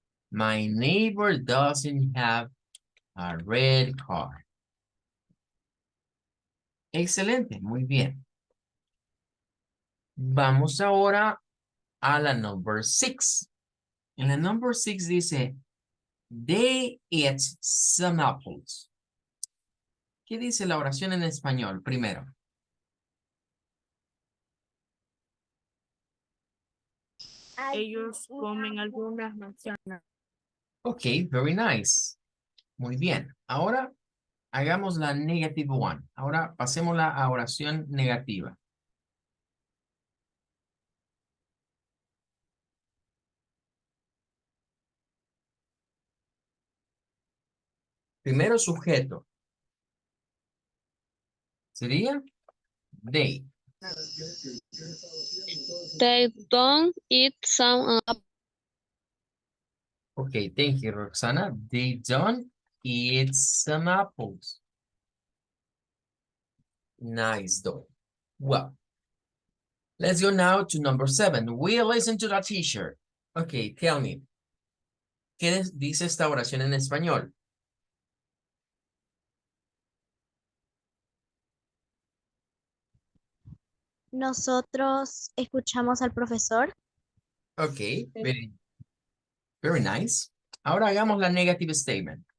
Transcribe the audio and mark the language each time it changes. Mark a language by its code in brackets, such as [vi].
[en] My neighbor doesn't have a red car. [es] Excelente, muy bien. Vamos ahora a la number 6. En la [en] number 6 dice, they ate some apples. [es] ¿Qué dice la oración en español primero? Ellos comen algunas manzanas. [en] Ok, very nice. [es] Muy bien. Ahora hagamos la negative one. Ahora pasémosla a oración negativa. Primero sujeto. Sería they. [en] They don't eat some Ok, thank you, Roxana. They don't eat some apples. Nice, though. Well, let's go now to number 7. We listen to the teacher. Ok, tell me. [es] ¿Qué dice esta oración en español? Nosotros escuchamos al profesor. [en] Ok, very nice. [es] Ahora hagamos la [en] negative statement.